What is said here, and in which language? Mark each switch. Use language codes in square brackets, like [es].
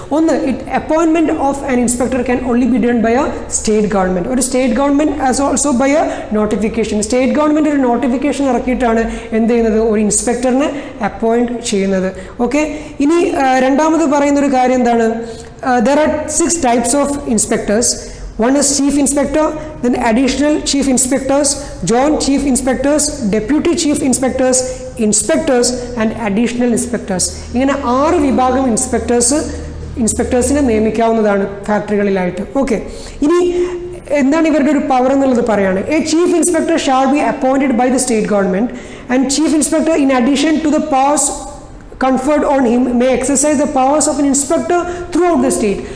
[en] ഒന്ന്, appointment of an inspector can only be done by a state government. [ml] ഒരു state government [en] As also by a notification. [ml] State government ഒരു notification ഇറക്കിയിട്ടാണ് എന്ത് ചെയ്യുന്നത്, ഒരു ഇൻസ്പെക്ടറിനെ appoint ചെയ്യുന്നത്. Okay. ഇനി രണ്ടാമത് പറയുന്നൊരു കാര്യം എന്താണ്? [en] There are 6 types of inspectors. One is chief inspector, then additional chief inspectors, joint chief inspectors, deputy chief inspectors, inspectors and additional inspectors. [ml] ഇങ്ങനെ 6 വിഭാഗം ഇൻസ്പെക്ടേഴ്സിനെ നിയമിക്കാവുന്നതാണ് ഫാക്ടറികളിലായിട്ട്. ഓക്കെ. ഇനി എന്താണ് ഇവരുടെ ഒരു പവർ എന്നുള്ളത് പറയാണ്. [en] A chief inspector shall be appointed by the state government and chief inspector in addition to the powers conferred on him may exercise the powers of an inspector throughout the state.